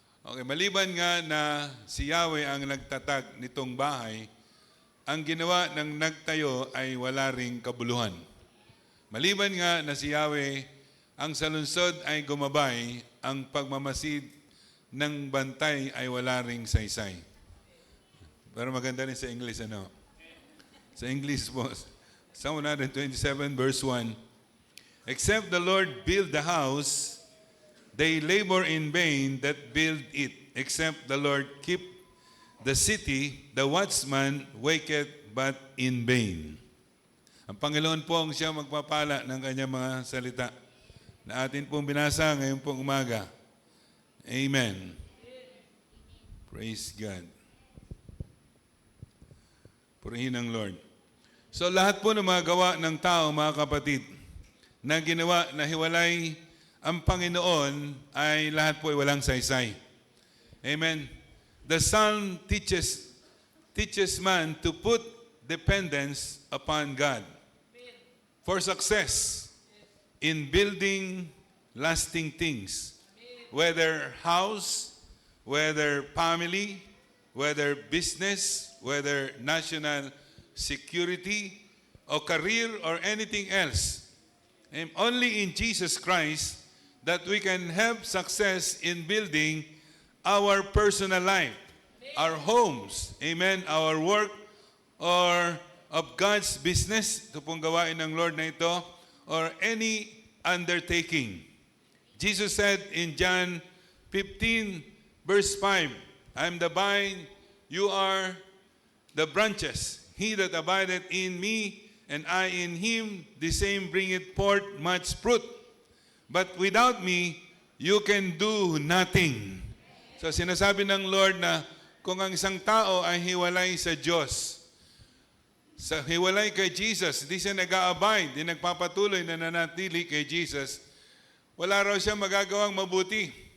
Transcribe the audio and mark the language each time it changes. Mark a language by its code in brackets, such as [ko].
[tl] Okay, maliban nga na si Yahweh ang nagtatag nitong bahay, ang ginawa ng nagtayo ay wala ring kabuluhan. Maliban nga na si Yahweh ang sa lungsod ay gumabay, ang pagmamasid ng bantay ay wala ring saysay. Pero maganda rin sa English, ano? Sa English po, [en] Psalm 127 verse 1, except the Lord build the house, they labor in vain that build it. Except the Lord keep the city, the watchman waketh but in vain. [tl] Ang Panginoon po ang siya magpapala ng kanyang mga salita na atin pong binasa ngayon pong umaga. Amen. [en] Praise God. [tl] Purihin ang Lord. So lahat po ng mga gawa ng tao, mga kapatid, na ginawa na hiwalay ang Panginoon ay lahat po ay walang saysay. Amen. [en] The Psalm teaches man to put dependence upon God for success in building lasting things, whether house, whether family, whether business, whether national security, or career, or anything else. And only in Jesus Christ that we can have success in building our personal life, our homes, amen, our work, or of God's business, [tl] ito pong gawain ng Lord na ito, [en] or any undertaking. Jesus said in John 15, verse 5, I am the vine, you are the branches. He that abideth in me, and I in him, the same bringeth forth much fruit. But without me, you can do nothing. [tl] So sinasabi ng Lord na kung ang isang tao ay hiwalay sa Diyos, sa hiwalay kay Jesus, hindi siya nag-a-abide, hindi nagpapatuloy na nanatili kay Jesus, wala raw siya magagawang mabuti.